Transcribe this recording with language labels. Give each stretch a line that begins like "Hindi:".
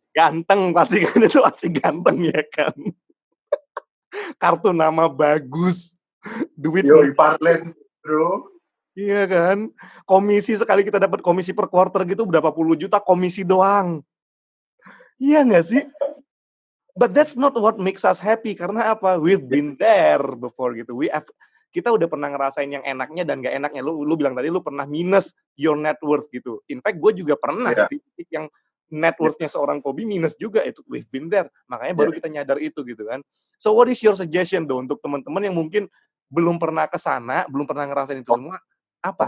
Indonesian: ganteng pasti kan itu pasti ganteng ya kan. Kartu nama bagus. Duit Parlen, bro. Iya kan? Komisi sekali kita dapat komisi per quarter gitu berapa puluh juta komisi doang. Iya nggak sih?
English: But that's not what makes us happy
Indonesian: karena apa?
English: We've been there before gitu.
Indonesian: Kita udah pernah ngerasain yang enaknya dan gak enaknya. Lu bilang tadi lu pernah minus
English: your net worth
Indonesian: gitu.
English: In fact,
Indonesian: gue juga pernah di titik yang net worth-nya seorang Kobe minus juga itu.
English: We've been there.
Indonesian: Makanya baru kita nyadar itu gitu kan.
English: So what is your suggestion
Indonesian: tuh untuk teman-teman yang mungkin belum pernah ke sana, belum pernah ngerasain itu semua? Apa?